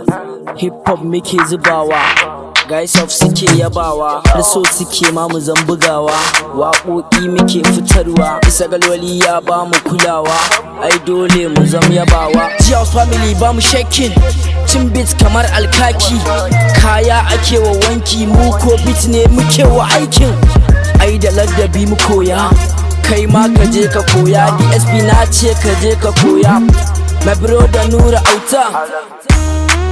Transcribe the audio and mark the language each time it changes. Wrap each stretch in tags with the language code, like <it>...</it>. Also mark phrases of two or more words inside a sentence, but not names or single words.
<en>hip hop</en> <ha>muke zubawa, guys of suke yabawa, har so suke ma mu zambugawa, waƙoƙi muke fitarwa, isa galwali ya ba mu kulawa, ai dole mu zam yabawa. G-House family ba mu shaking, cin beats kamar alkaki, kaya ake wa wanki, mu ko beat ne muke wa aikin, ai da ladabi mu koya. Kai ma ka je ka koya, DSP na ce ka je ka koya.</ha> <en>My brother Nura Auta.</en>